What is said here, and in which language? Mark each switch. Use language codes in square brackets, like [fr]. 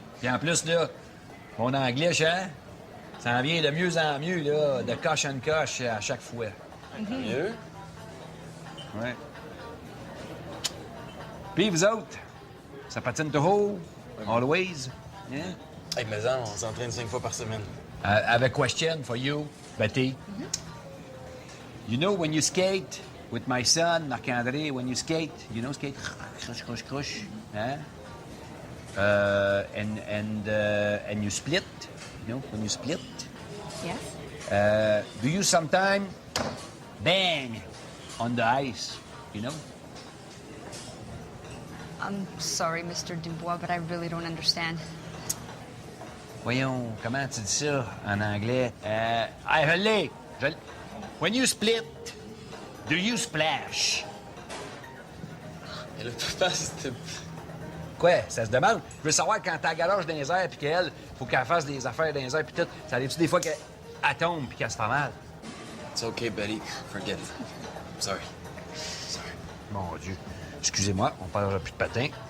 [fr] Puis en plus, là, mon anglais, hein, ça en vient de mieux en mieux, là, de coche en coche à chaque fois. Mieux? Ouais. Puis vous autres, ça patine toujours? [en] Always? Hein? [fr] Hey, mais on s'entraîne 5 fois par semaine. [en] I have a question for you, Betty. You know, when you skate, with my son, Marc-André, when you skate, you know skate, crush, crush, crush, huh? And you split, you know, when you split. Yes? Do you sometime bang on the ice, you know? I'm sorry, Mr. Dubois, but I really don't understand. [fr] Voyons, comment tu dis ça en anglais? Je l'ai. [en] When you split, do you splash? [fr] Et le papa, c'était... Quoi? Ça se demande? Je veux savoir quand t'as la galoche dans les airs puis qu'elle, faut qu'elle fasse des affaires dans les airs puis tout. Ça arrive-tu des fois qu'elle tombe puis qu'elle se fait mal? [en] It's okay, Betty. Forget it. I'm sorry. Sorry. [fr] Mon Dieu. Excusez-moi, on parlera plus de patin.